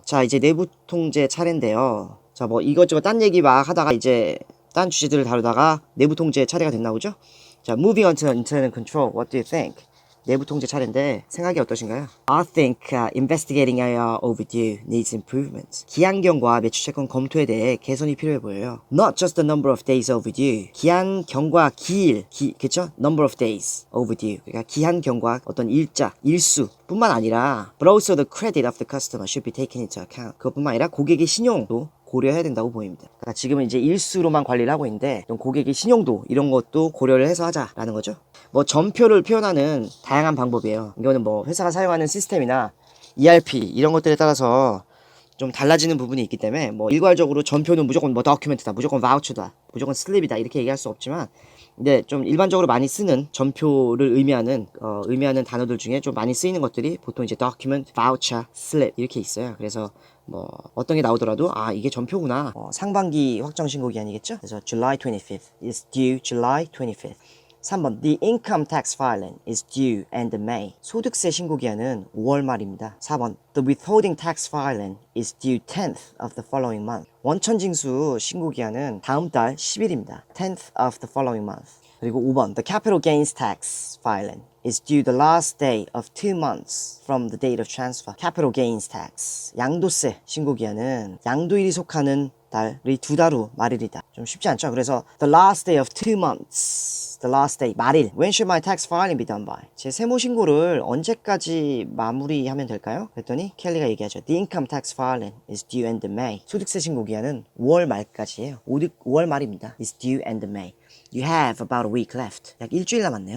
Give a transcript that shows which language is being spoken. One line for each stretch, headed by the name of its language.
Korean: 자, 이제 내부 통제 차례인데요. 자, 뭐 이것저것 딴 얘기 막 하다가 이제 딴 주제들을 다루다가 내부 통제 차례가 됐나 보죠?
English: 자, moving on to internal control. What do you think?
Korean: 내부 통제 차례인데 생각이 어떠신가요?
English: I think investigating IR overdue needs improvement.
Korean: 기한경과 매출채권 검토에 대해 개선이 필요해 보여요.
English: Not just the number of days overdue.
Korean: 기한경과 그쵸?
English: Number of days overdue.
Korean: 그러니까 기한경과 어떤 일수 뿐만 아니라
English: but also the credit of the customer should be taken into account.
Korean: 그것뿐만 아니라 고객의 신용도 고려해야 된다고 보입니다. 그러니까 지금은 이제 일수로만 관리를 하고 있는데 고객의 신용도 이런 것도 고려를 해서 하자라는 거죠. 뭐 전표를 표현하는 다양한 방법이에요. 이거는 뭐 회사가 사용하는 시스템이나 ERP 이런 것들에 따라서 좀 달라지는 부분이 있기 때문에 뭐 일괄적으로 전표는 무조건 뭐 다큐멘트다, 무조건 바우처다, 무조건 슬립이다 이렇게 얘기할 수 없지만 근데 좀 일반적으로 많이 쓰는 전표를 의미하는 단어들 중에 좀 많이 쓰이는 것들이 보통 이제 document, voucher, slip 이렇게 있어요. 그래서 뭐 어떤 게 나오더라도 아 이게 전표구나. 상반기 확정 신고 기한이겠죠. 그래서
English: July 25th is due July 25th. 3번 The income tax filing is due end May.
Korean: 소득세 신고 기한은 5월 말입니다.
English: 4번 The withholding tax filing is due 10th of the following month.
Korean: 원천징수 신고 기한은 다음 달 10일입니다.
English: 10th of the following month. 그리고 5번 The capital gains tax filing is due the last day of 2 months from the date of transfer. Capital gains tax.
Korean: 양도세 신고 기한은 양도일이 속하는 달이 2달 후 말일이다. 좀 쉽지 않죠?
English: 그래서 the last day of 2 months. The last day,
Korean: 말일.
English: When should my tax filing be done by?
Korean: 제 세무 신고를 언제까지 마무리하면 될까요? 그랬더니 켈리가 얘기하죠.
English: The income tax filing is due end May.
Korean: 소득세 신고 기한은 5월 말까지예요. 5월 말입니다.
English: Is due end May. You have about a week left.
Korean: 약 일주일 남았네요.